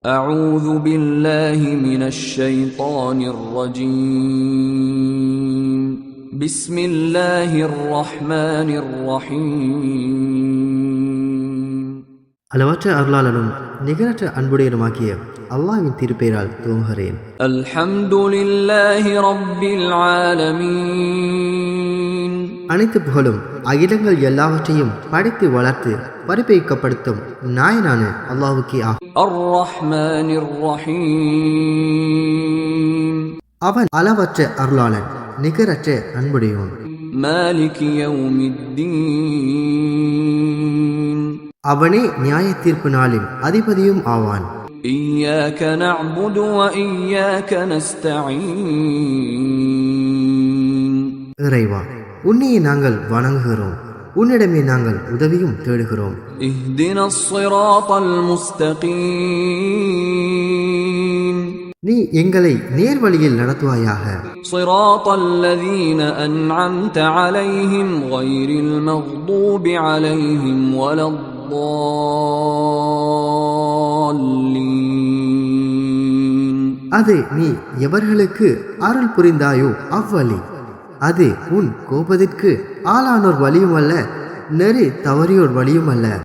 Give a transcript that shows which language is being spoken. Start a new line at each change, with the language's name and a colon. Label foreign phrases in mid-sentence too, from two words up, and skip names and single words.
Arabic: أعوذ بالله من الشيطان الرجيم بسم الله الرحمن الرحيم
Tamil: அளவற்ற அருளாளனும் நிகரற்ற அன்புடையனுமாகிய அல்லாஹ்வின் திருப்பெயரால் துவங்குகிறேன்.
Arabic: الحمد لله رب العالمين
Tamil: அனைத்து புகழும் அகிலங்கள் எல்லாவற்றையும் படைத்து வளர்த்து பரிபயிக்கப்படுத்தும் நாயனான அல்லாஹ்வுக்கே ஆகும்.
Arabic: الرحمن الرحيم
Tamil: அவன் அளவற்ற அருளாளன், நிகரற்ற அன்புடையவன்.
Arabic: مالك يوم الدين
Tamil: அவனே நியாய தீர்ப்பு நாளின் அதிபதியும் ஆவான்.
Arabic: إياك نعبد وإياك نستعين
Tamil: இறைவா, உன்னையே நாங்கள் வணங்குகிறோம், உன்னிடமே நாங்கள் உதவியும் தேடுகிறோம்.
Arabic: اهدنا الصراط المستقيم
Tamil: நீ எங்களை நேர்வழியில் நடத்துவாயாக.
Arabic: صراط الذين أنعمت عليهم غير المغضوب عليهم ولا الضالين
Tamil: அது நீ எவர்களுக்கு அருள் புரிந்தாயோ அவ்வழி. அது உன் கோபத்திற்கு ஆளானோர் வழியும் அல்ல, நெறி தவறியோர் வழியும் அல்ல.